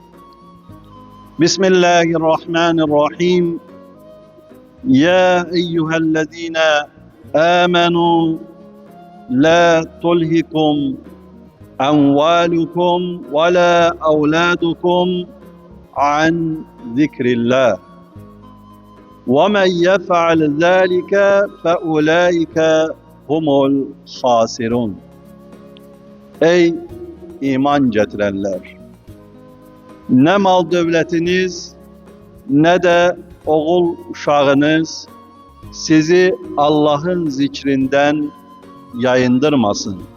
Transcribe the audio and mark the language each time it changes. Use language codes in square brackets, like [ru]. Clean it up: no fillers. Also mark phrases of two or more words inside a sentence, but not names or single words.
[ar] بسم الله الرحمن الرحيم. يا أيها الذين آمنوا لا تلهكم أموالكم ولا أولادكم عن ذكر الله. وَمَنْ يَفْعَلْ ذَٰلِكَ فَاُولَٰئِكَ هُمُ الْخَاسِرُونَ. [tr] Ey iman getirenler! Ne mal devletiniz ne de oğul uşağınız sizi Allah'ın zikrinden yayındırmasın.